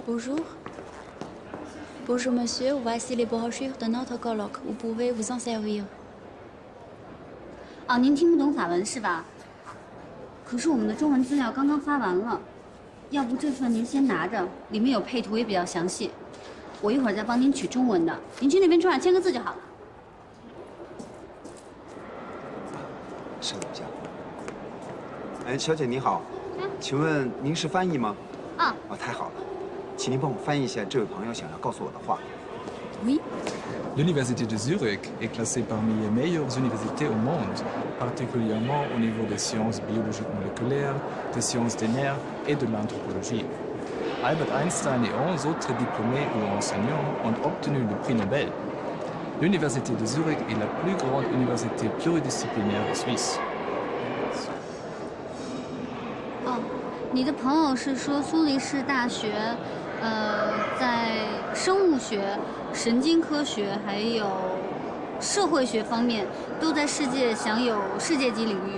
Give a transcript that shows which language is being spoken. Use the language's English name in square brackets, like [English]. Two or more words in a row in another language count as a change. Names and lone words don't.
[French] Bonjour. Bonjour, monsieur. Voici les brochures de notre colloque. Vous pouvez vous en servir. [Chinese] 哦，您听不懂法文是吧？可是我们的中文资料刚刚发完了，要不这份您先拿着，里面有配图也比较详细。我一会儿再帮您取中文的，您去那边桌上签个字就好了。稍等一下。哎，小姐你好，请问您是翻译吗？啊。哦，太好了，请您帮我翻译一下这位朋友想要告诉我的话。 [French] Oui. L'Université de Zurich est classée parmi les meilleures universités au monde, particulièrement au niveau des sciences biologiques moléculaires, des sciences des nerfs et de l'anthropologie. Albert Einstein et 11 autres diplômés ou enseignants ont obtenu le prix Nobel. L'Université de Zurich est la plus grande université pluridisciplinaire de Suisse. [Chinese] 哦，你的朋友是说苏黎世大学，在生物学、神经科学还有社会学方面都在世界享有世界级领域。